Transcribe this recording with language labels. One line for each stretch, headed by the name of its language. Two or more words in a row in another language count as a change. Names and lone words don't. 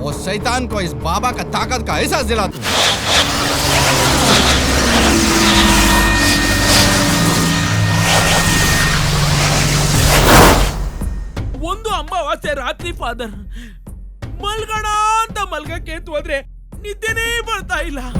Hindi: शैतान को इस बाबा का ताकत का एहसास दिला तू।
Kannada: ಒಂದು ಅಮಾವಾಸ್ಯೆ ರಾತ್ರಿ ಫಾದರ್ ಮಲ್ಗಣ ಅಂತ ಮಲ್ಗಕ್ಕೆ ಹೋದ್ರೆ ನಿದ್ದೆನೇ ಬರ್ತಾ ಇಲ್ಲ.